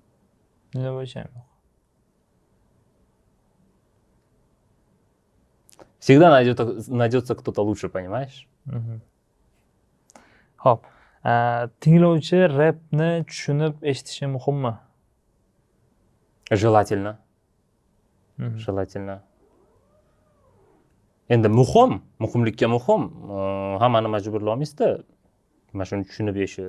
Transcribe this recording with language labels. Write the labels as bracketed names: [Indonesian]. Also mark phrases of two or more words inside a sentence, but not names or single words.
[Uzbek] Dunyo bo'yicha yo'q. [Russian] Всегда найдется кто-то лучше, понимаешь? [Uzbek] Xo'p, tinglovchi rapni tushunib eshitishi muhimmi? [Russian] Желательно. Желательно. [Uzbek] Endi muhimlikka muhim. Hammani majburlamaysiz-da. Mana shuni tushunib eshit.